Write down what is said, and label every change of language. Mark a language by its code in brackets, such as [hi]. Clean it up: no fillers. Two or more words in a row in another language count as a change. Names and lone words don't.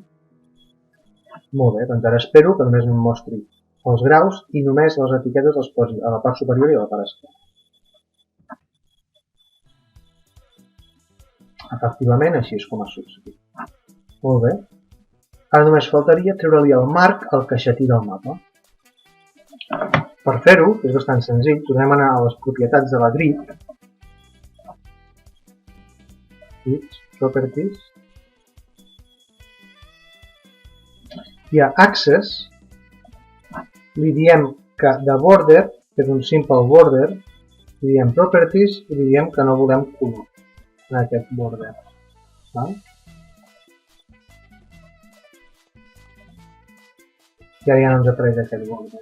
[ca] Molt bé, doncs ara espero que només em mostri els graus i només les etiquetes les posi a la part superior i a la part esquerra. Efectivament, així és com ha succeït. Molt bé. Ara només faltaria treure-li el marc al caixetí del mapa. Per fer-ho, que és bastant senzill, tornem a anar a les propietats de la grid. [en] Grids, Properties. [ca] I a Access li diem que de border, que és un simple border, li diem Properties i li diem que no volem color en aquest border. I ara ja no ens apareix aquest border.